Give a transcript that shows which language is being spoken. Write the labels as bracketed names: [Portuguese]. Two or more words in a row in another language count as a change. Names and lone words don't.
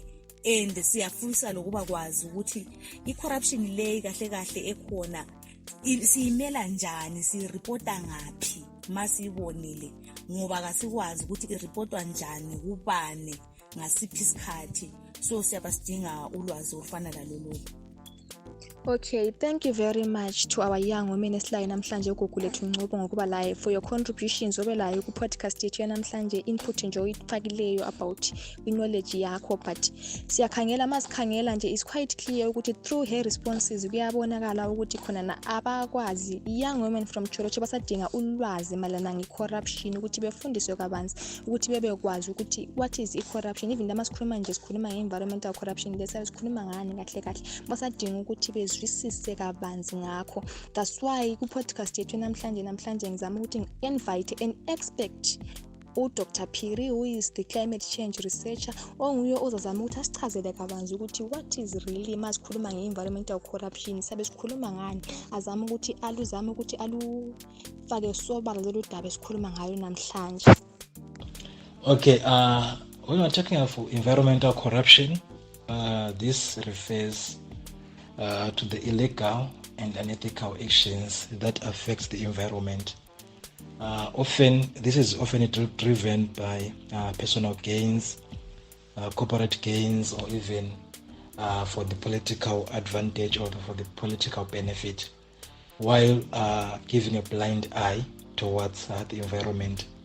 [North Ndebele] And siyafisa lokuba kwazi ukuthi i-corruption le kahle kahle ekhona siyimela njani, siyiripota ngaphi masiyibonile, ngoba kasikwazi ukuthi iripotwa njani, kubane, ngasiphi isikhathi. So siyabasidinga ulwazi olufana lalolu. [English] Okay, thank you very much to our young women [North Ndebele] esilayo namhlanje ugogo lethu Ngcobo ngokuba [English] live for your contributions [North Ndebele] obelayo ku podcast yethu namhlanje, input nje oyifakileyo [English] about knowledge yakho. [North Ndebele] But siyakhangela masikhangela nje [English] is quite clear [North Ndebele] ukuthi [English] through her responses [North Ndebele] kuyabonakala ukuthi khona na abakwazi [English] young women from Choroche [North Ndebele] basadinga ulwazi malana ngecorruption, ukuthi befundiswe kabanzi ukuthi bebekwazi ukuthi [English] what is [North Ndebele] i-corruption. Even masikhuluma nje sikhuluma nge-environmental corruption lesa sikhuluma ngani kahle kahle, basadinga ukuthi bezwisise kabanzi ngakho. [English] That's why [North Ndebele] ku podcast yethu namhlanje ngizama ukuthi [English] invite an expert uDr Phiri, who is the climate change researcher, [North Ndebele] onguye ozazama ukuthi asichazele kabanzi ukuthi [English] what is really [North Ndebele] masikhuluma nge-environmental corruption, sabe sikhuluma ngani, azama ukuthi alufake sobala lolu daba esikhuluma ngayo namhlanje. [English] Okay, when we're talking of environmental corruption, this refers to the illegal and unethical actions that affect the environment. This is often driven by personal gains, corporate gains, or even for the political advantage or for the political benefit, while giving a blind eye towards the environment.